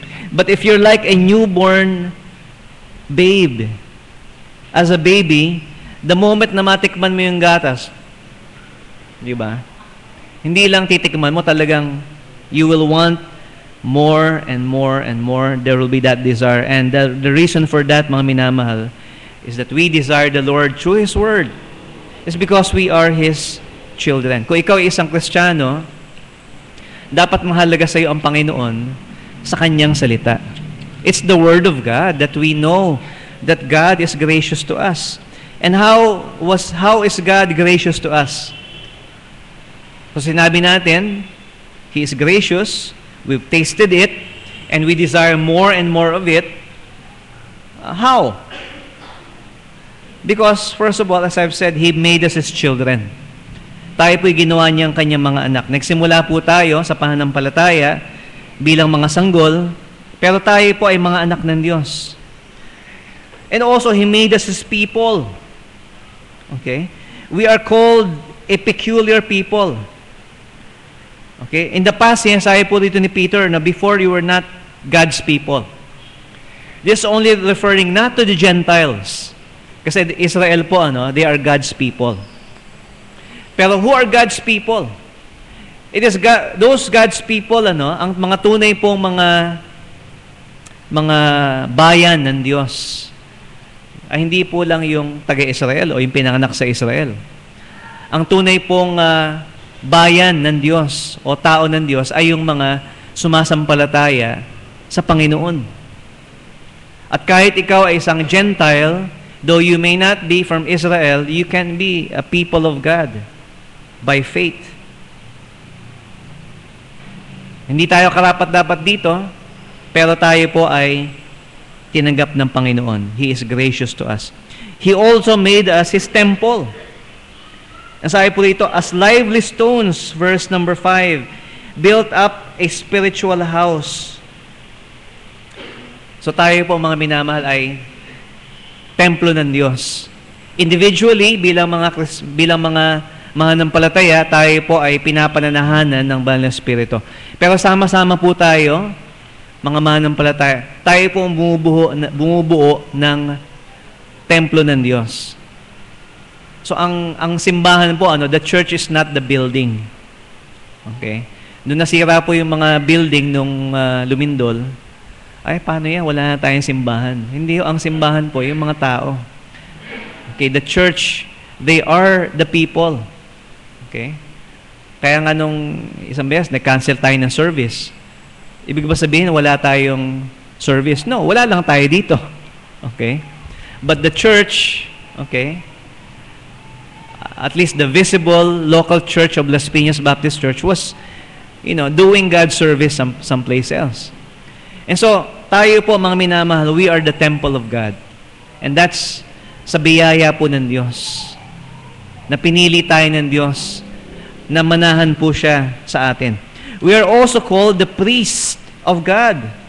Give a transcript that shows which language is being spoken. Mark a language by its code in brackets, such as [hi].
[en] But if you're like a newborn babe, as a baby, the moment [tl] na matikman mo yung gatas, di ba? Hindi lang titikman mo, talagang [en] you will want more and more and more. There will be that desire. And the reason for that, [tl] mga minamahal, [en] is that we desire the Lord through His Word. It's because we are His children. [tl] Kung ikaw ay isang Kristiyano, dapat mahalaga sa iyo ang Panginoon sa Kanyang salita. [en] It's the Word of God that we know that God is gracious to us. And how is God gracious to us? [tl] So sinabi natin, [en] He is gracious, we've tasted it, and we desire more and more of it. How? Because, first of all, as I've said, He made us His children. [tl] Tayo po'y ginawa niyang Kanyang mga anak. Nagsimula po tayo sa pananampalataya bilang mga sanggol, pero tayo po ay mga anak ng Diyos. [en] And also, He made us His people. Okay? We are called a peculiar people. Okay? In the past, [tl] sinasabi po dito ni Peter na [en] before you were not God's people. This is only referring not to the Gentiles. [tl] Kasi Israel po, [en] they are God's people. Pero who are God's people? It is those God's people, [tl] ang mga tunay pong mga bayan ng Diyos. Ay hindi po lang yung taga-Israel o yung pinanganak sa Israel. Ang tunay pong bayan ng Diyos o tao ng Diyos ay yung mga sumasampalataya sa Panginoon. At kahit ikaw ay isang Gentile, [en] though you may not be from Israel, you can be a people of God by faith. [tl] Hindi tayo karapat-dapat dito, pero tayo po ay tinanggap ng Panginoon. [en] He is gracious to us. He also made us His temple. [tl] Ang sabi po dito, [en] as lively stones, verse number 5, built up a spiritual house. [tl] So tayo po mga minamahal ay templo ng Diyos. Individually, bilang mga mananampalataya, tayo po ay pinapananahanan ng Banal na Espiritu. Pero sama-sama po tayo, mga mananampalataya, tayo po bumubuo ng templo ng Diyos. So ang simbahan po, [en] the church is not the building. [tl] Okay? Nung nasira po yung mga building nung lumindol, ay paano yan? Wala na tayong simbahan. Hindi ang simbahan po, yung mga tao. [en] Okay, the church, they are the people. Okay? [tl] Kaya nga nung isang beses, nag-cancel tayo ng service. Ibig ba sabihin, wala tayong service? No, wala lang tayo dito. Okay? [en] But the church, okay, at least the visible local church of Las Piñas Baptist Church was, doing God's service someplace else. And so, [tl] tayo po mga minamahal, [en] we are the temple of God. [tl] And that's sa biyaya po ng Diyos. Na pinili tayo ng Diyos, na manahan po siya sa atin. [en] We are also called the priest of God.